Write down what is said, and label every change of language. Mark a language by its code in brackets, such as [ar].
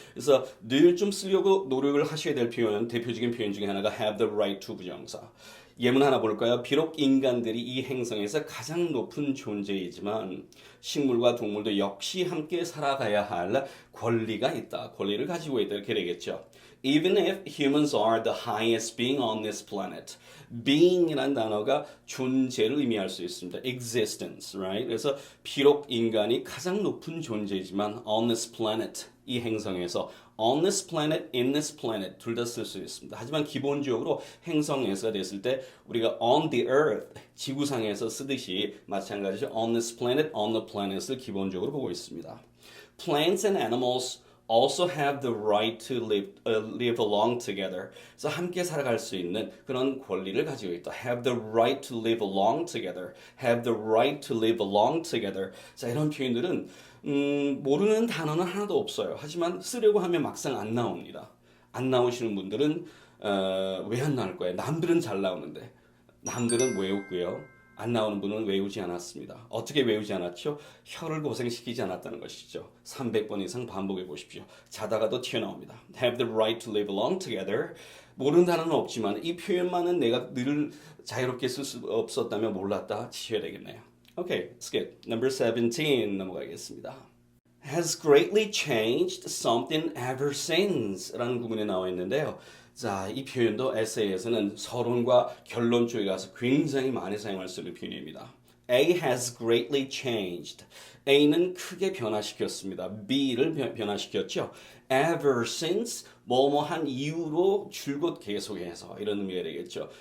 [ko] 그래서 늘 좀 쓰려고 노력을 하셔야 될 표현, 대표적인 표현 중에 하나가 [en] have the right to [ko] 부정사. 예문 하나 볼까요? 비록 인간들이 이 행성에서 가장 높은 존재이지만 식물과 동물도 역시 함께 살아가야 할 권리가 있다. 권리를 가지고 있다. 이렇게 되겠죠. [en] Even if humans are the highest being on this planet. [ko] being이라는 단어가 존재를 의미할 수 있습니다. existence, right? 그래서 비록 인간이 가장 높은 존재이지만 on this planet, 이 행성에서 [en] on this planet, in this planet [ko] 둘 다 쓸 수 있습니다. 하지만 기본적으로 행성에서 됐을 때 우리가 on the earth, 지구상에서 쓰듯이 마찬가지죠. [en] on this planet, on the planet을 [ko] 기본적으로 보고 있습니다. [en] Plants and animals also have the right to live along together. [ko] 그래서 함께 살아갈 수 있는 그런 권리를 가지고 있다. [en] Have the right to live along together. Have the right to live along together. [ko] 자, 이런 표현들은 모르는 단어는 하나도 없어요. 하지만 쓰려고 하면 막상 안 나옵니다. 안 나오시는 분들은 왜 안 나올 거예요? 남들은 잘 나오는데. 남들은 외웠고요. 안 나오는 분은 외우지 않았습니다. 어떻게 외우지 않았죠? 혀를 고생시키지 않았다는 것이죠. 300번 이상 반복해 보십시오. 자다가도 튀어나옵니다. [en] Have the right to live along together. [ko] 모르는 단어는 없지만 이 표현만은 내가 늘 자유롭게 쓸 수 없었다면 몰랐다 치셔야 되겠네요. [en] Okay, skip. [ko] Number 17 넘어가겠습니다. [en] Has greatly changed something ever since [ko] 라는 구문에 나와 있는데요. 자, 이 표현도 에세이에서는 서론과 결론 쪽에 가서 굉장히 많이 사용할 수 있는 표현입니다. [en] A has greatly changed. [ko] A는 크게 변화시켰습니다. B를 변화시켰죠. Ever since 뭐뭐한 이후로 줄곧 계속해서 이런 의미가 되겠죠.